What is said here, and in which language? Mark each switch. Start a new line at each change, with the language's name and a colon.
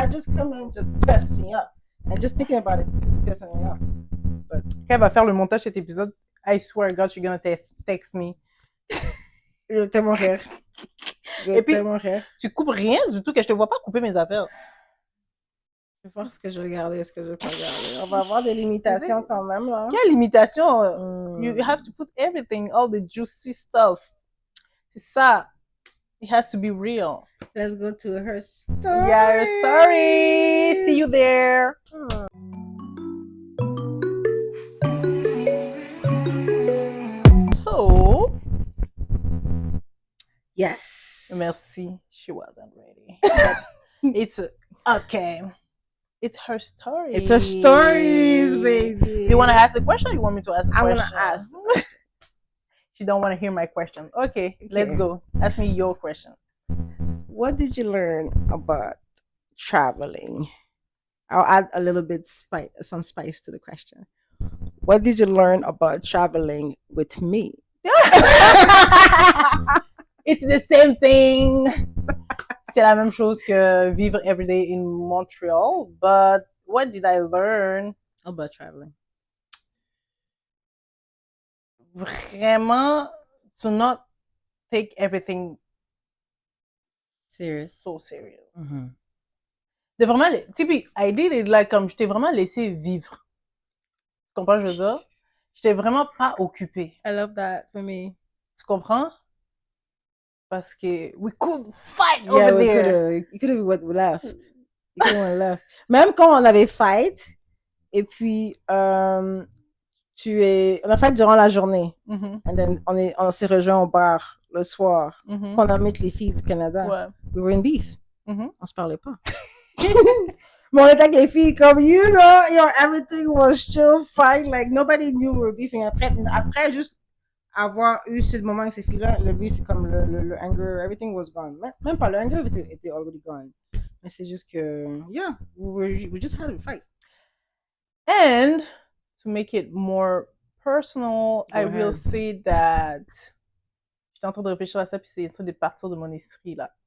English: That just come and just messed me up. And just thinking about it, it's pissing me off. But
French: quand elle va faire le montage de cet épisode,
English: I swear God, she's gonna text me.
French: Je vais tellement rire. Et puis, tu coupes rien du tout, que je te vois pas couper mes affaires. Je vais voir ce que je vais regarder, est-ce que je vais pas regarder. On va avoir des limitations quand même, là. Quelle limitation?
English: You have to put everything, all the juicy stuff.
French: C'est ça.
English: It has to be real. Let's go to her story. Yeah, her story. See you there. So. Yes.
French: Merci.
English: She wasn't ready. It's okay. It's her story. It's her stories, baby. You want to ask the question or you want me to ask the question? I'm going to ask. She don't want to hear my question. Okay, let's go. Ask me your question. What did you learn about traveling? I'll add a little bit some spice to the question. What did you learn about traveling with me? It's the same thing.
French: C'est la même chose que vivre
English: every day
French: in Montreal.
English: But what did I learn about traveling? Vraiment, to not take everything so serious. Mm-hmm.
French: De vraiment, tu sais,
English: I did it like
French: comme je t'ai vraiment laissé vivre. Tu comprends ce que je veux dire? Je t'ai vraiment pas occupée.
English: I love that for me.
French: Tu comprends?
English: Parce que we could fight over there. You could have left. You could have left.
French: Même quand on avait fight, et puis on a fait durant la journée. Mm-hmm.
English: And then
French: on s'est rejoint au bar le soir. Mm-hmm. Quand on a mis les filles du Canada. Ouais.
English: We were in beef. Mm-hmm.
French: On se parlait pas. Mais on était avec les filles comme,
English: everything was chill, fine. Like, nobody knew we were beefing.
French: Après juste avoir eu ce moment avec ces filles-là, le beef, comme le anger,
English: everything was gone.
French: Même pas, le anger était already gone. Mais c'est juste que,
English: yeah, we just had a fight. And to make it more personal, I will say that
French: j'étais en train de réfléchir à ça, puis c'est en train de partir de mon esprit, là.